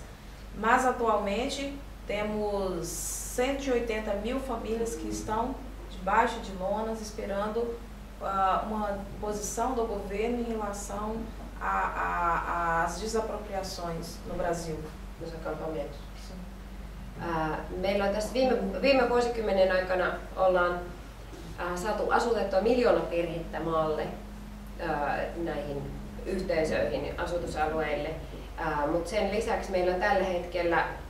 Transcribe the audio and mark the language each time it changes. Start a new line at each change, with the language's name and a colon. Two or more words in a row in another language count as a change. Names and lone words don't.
Portuguese: Mas atualmente temos 180 mil famílias que estão debaixo de lonas esperando uma posição do governo em relação às desapropriações no Brasil.
Finnish: Meillä on tässä viime vuosikymmenen aikana ollaan saatu asutettua 1 miljoona perhettä maalle näihin yhteisöihin, asutusalueille, mutta sen lisäksi meillä on tällä hetkellä